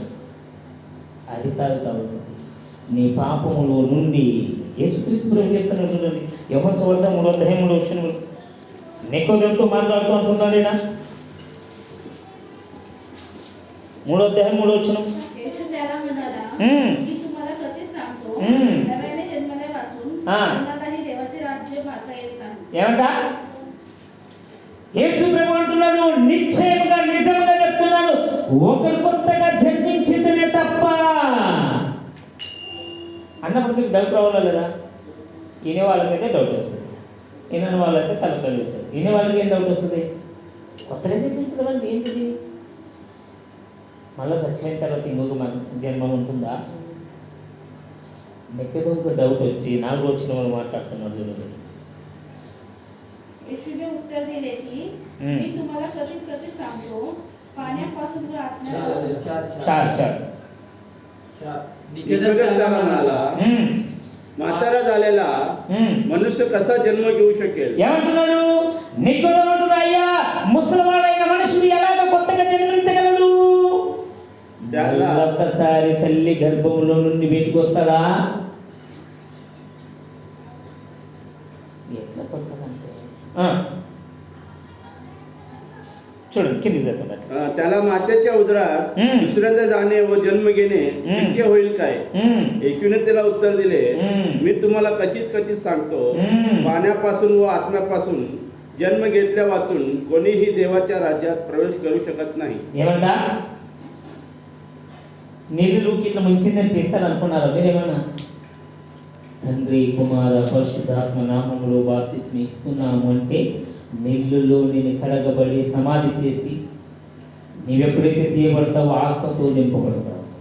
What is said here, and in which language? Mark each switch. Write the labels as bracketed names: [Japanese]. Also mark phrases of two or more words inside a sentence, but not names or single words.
[Telugu] అది కాదు కావాల్సింది. నీ పాపములో నుండి యేసుక్రీస్తు ప్రభువు చెప్తున్నాడు చూడండి, యోహాను సువార్త 3వ అధ్యాయం 3వ వచనం. నికోదేముతో మాట్లాడుతూ అంటున్నాడు ఈయన, 3వ అధ్యాయం 3వ వచనం. [Marathi] येशू त्याला म्हणाला, मी तुम्हाला कधीच सांगतो, नव्याने जन्मल्यापासून कोणालाही देवाचे राज्य पाहता येत नाही. [Telugu] ఏమంట? యేసు ప్రభు అంటున్నాడు, నిశ్చయముగా నిజంగా చెప్తున్నాను, ఒకరు కొత్తగా జన్మించిందనే తప్ప అన్నప్పుడు మీకు డౌట్ రావాలా లేదా? వినే వాళ్ళకైతే డౌట్ వస్తుంది, వినని వాళ్ళైతే తలపెలుగుతారు. వినే వాళ్ళకి ఏం డౌట్ వస్తుంది? కొత్తగా జన్మించడం అంటే ఏంటిది? మళ్ళీ చచ్చిపోయిన తర్వాత ఇంకొక జన్మం ఉంటుందా? నెక్కదో ఒక డౌట్ వచ్చి 4వ వచనం వాళ్ళు మాట్లాడుతున్నారు చూడండి. [Marathi] येशूने उत्तर दिले की, मी तुम्हाला कधीच सांगतो, पाण्यापासून व आत्म्यापासून. निकोदेम त्याला म्हणाला, म्हातारा झालेला मनुष्य कसा जन्म घेऊ शकेल? [Telugu] ఏమంటున్నాడు? నికోదేము అయ్యా, ముసలివాడైన మనుషుడు ఎలాగ కొత్తగా జన్మించగలడు? ఒక్కసారి తల్లి గర్భంలో నుండి బయటకు వస్తాడా? ఎట్లా కొత్తగా అంటే చూడండి కింది చదువుతున్నట్టు. [Marathi] त्याला मातेच्या उदरात दुसऱ्यांदा जाणे व जन्म घेणे शक्य होईल काय? येशूने त्याला उत्तर दिले, मी तुम्हाला कचित सांगतो, पाण्यापासून व आत्म्यापासून जन्म घेतल्या वाचून कोणीही देवाच्या राज्यात प्रवेश करू शकत नाही. [Telugu] ఏమంట? నీళ్ళలోకి ఇట్లా ముంచిందని తీస్తారు అనుకున్నారా మీరేమన్నా? తండ్రి కుమార పరిశుద్ధాత్మ నామములో బాప్తిస్మం ఇస్తున్నాము అంటే నీళ్ళలో నేను కడగబడి సమాధి చేసి నీవెప్పుడైతే తీయబడతావో ఆత్మతో నింపబడతావు.